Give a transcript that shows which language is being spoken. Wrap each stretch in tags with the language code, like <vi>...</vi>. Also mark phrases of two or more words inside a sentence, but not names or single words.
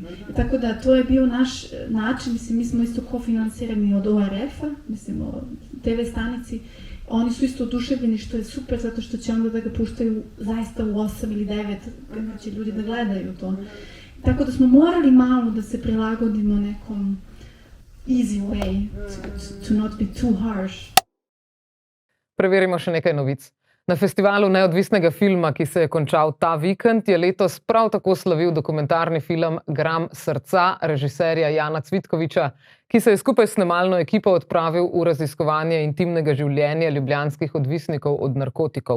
<hr>Tako da to je bio naš način, mislim, mi smo isto kofinancirani od ORF-a, mislim, o TV stanici. Oni su isto oduševljeni, što je super, zato što će onda da ga puštaju zaista u 8 ili 9, kada će ljudi da gledaju to. Tako da smo morali malo da se prilagodimo nekom</hr> <en>easy way, to not be too harsh.</en> <sl>Preverimo še nekaj novic. Na festivalu neodvisnega filma, ki se je končal ta vikend, je letos prav tako slavil dokumentarni film Gram srca režiserja Jana Cvitkoviča, ki se je skupaj s snemalno ekipo odpravil v raziskovanje intimnega življenja ljubljanskih odvisnikov od narkotikov.</sl>